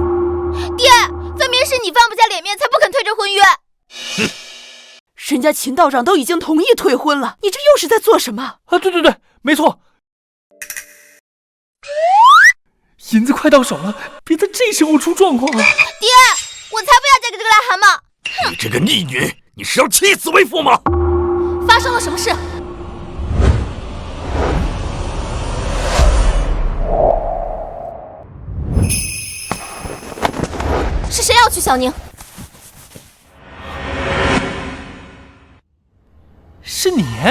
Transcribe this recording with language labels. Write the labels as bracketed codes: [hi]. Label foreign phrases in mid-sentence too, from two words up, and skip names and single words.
[zh] 爹，分明是你放不下臉面，才不肯退這婚約。哼，人家秦道長都已經同意退婚了，你這又是在做什麼？啊，對，沒錯。銀子快到手了，別在這時候出狀況啊！爹，我才不要嫁給這個癩蛤蟆！你這個逆女，你是要棄子為婦嗎？發生了什麼事？是誰要娶小寧？是你？